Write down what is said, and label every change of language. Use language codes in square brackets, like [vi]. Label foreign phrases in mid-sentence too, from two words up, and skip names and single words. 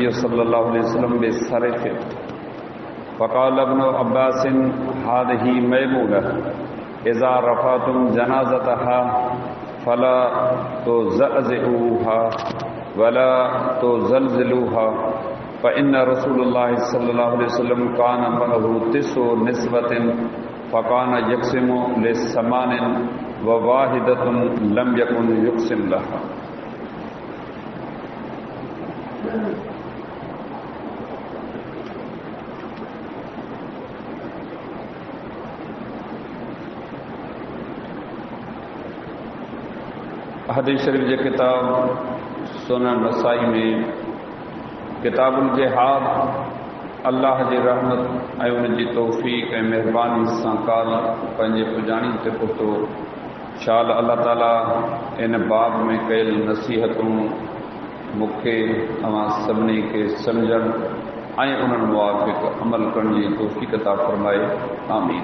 [ar] صلى الله عليه وسلم بالصرف فقال ابن عباس هذه ميمونة إذا رفعتم جنازتها فلا تزعزعوها ولا تزلزلوها فإن رسول الله صلى الله عليه وسلم كان معه 9 نسوة فكان يقسم ل8 وواحدة لم يكن يقسم لها. [sd] हदीस शरीफ जे किताब सुनन नसाई में किताबुल जिहाद अल्लाह जी रहमत ऐं उन जी तौफ़ीक़ ऐं महिरबानी सां काल पंहिंजे पुॼाणी ते पहुतो शाल अल्लाह ताला इन बाब में कयल नसीहतूं मूंखे तव्हां सभिनी खे सम्झण ऐं उन्हनि मुवाफ़िक़ अमल करण जी तौफ़ीक़ अता फ़रमाए आमीन।